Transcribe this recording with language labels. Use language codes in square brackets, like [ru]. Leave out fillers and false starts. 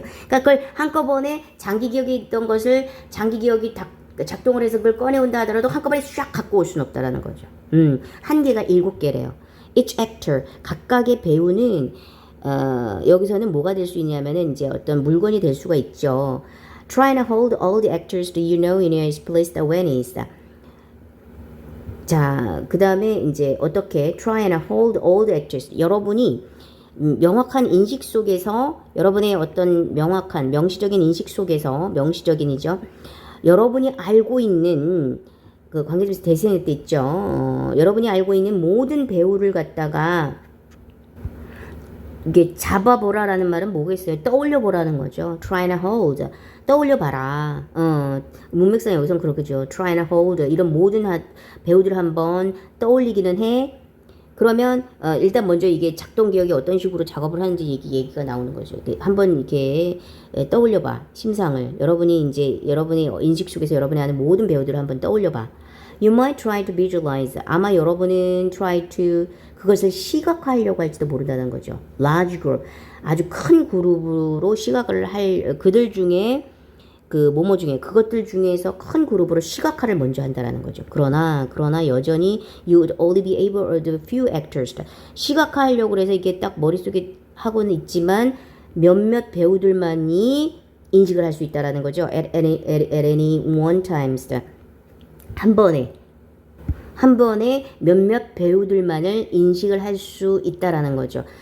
[ko] 그러니까 그걸 한꺼번에 장기 기억에 있던 것을 장기 기억이 작동을 해서 그걸 꺼내온다 하더라도 한꺼번에 쫙 갖고 올 수는 없다라는 거죠. 한계가 7개래요. [en] Each actor, [ko] 각각의 배우는 여기서는 뭐가 될 수 있냐면은 이제 어떤 물건이 될 수가 있죠. [en] Try to hold all the actors that you know in your split awareness. [ko] 자, 그 다음에 이제 어떻게 [en] try and hold all the actors. [ko] 여러분이 명확한 인식 속에서 여러분의 어떤 명확한 명시적인 인식 속에서 명시적인이죠. 여러분이 알고 있는 그 관계점에서 대신할 때 있죠. 여러분이 알고 있는 모든 배우를 갖다가 이게 잡아보라라는 말은 뭐겠어요? 떠올려보라는 거죠. [en] Try and hold. [ko] 떠올려봐라. 문맥상 여기서는 그렇겠죠. [en] Try and hold. [ko] 이런 모든 배우들 한번 떠올리기는 해. 그러면 일단 먼저 이게 작동 기억이 어떤 식으로 작업을 하는지 얘기가 나오는 거죠. 한번 이렇게 떠올려봐. 심상을. 여러분이 이제 여러분의 인식 속에서 여러분이 아는 모든 배우들을 한번 떠올려봐. [en] You might try to visualize. [ko] 아마 여러분은 try to 그것을 시각화하려고 할지도 모른다는 거죠. [en] Large group. [ko] 아주 큰 그룹으로 시각을 할 그들 중에 뭐뭐 중에 그것들 중에서 큰 그룹으로 시각화를 먼저 한다라는 거죠. 그러나 여전히 [en] you would only be able to few actors. [ko] 시각화하려고 해서 이게 딱 머릿속에 하고는 있지만 몇몇 배우들만이 인식을 할 수 있다라는 거죠. [en] At any one times. [ko] 한 번에 몇몇 배우들만을 인식을 할 수 있다라는 거죠.